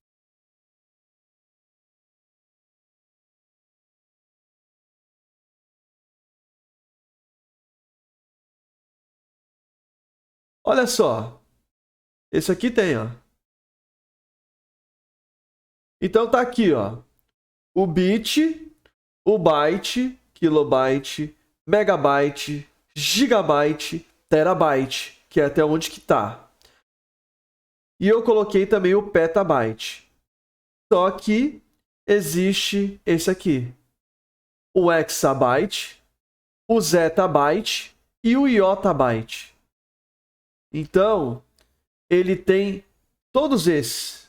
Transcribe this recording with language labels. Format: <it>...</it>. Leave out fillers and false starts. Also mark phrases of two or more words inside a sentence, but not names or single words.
<pt>Olha só. Esse aqui tem, ó. Então tá aqui, ó. O bit, o byte, kilobyte, megabyte, gigabyte, terabyte, que é até onde que tá. E eu coloquei também o petabyte. Só que existe esse aqui. O hexabyte, o zettabyte e o iotabyte. Então, ele tem todos esses.</pt>